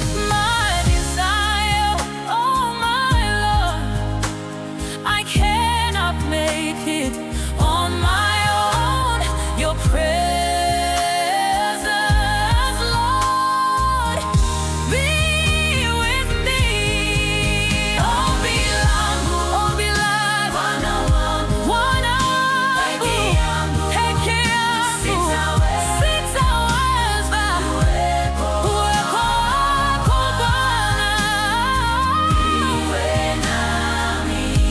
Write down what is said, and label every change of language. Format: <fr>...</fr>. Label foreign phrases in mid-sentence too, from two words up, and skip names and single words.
<en>My desire, oh my Lord, I cannot make it on my own. Your presence, Lord, be with me.</en> <sw>Ombi langu, ombi langu, Bwana wangu, Bwana wangu, peke yangu, peke yangu sitaweza. Uwepo wako Bwana uwe nami.</sw>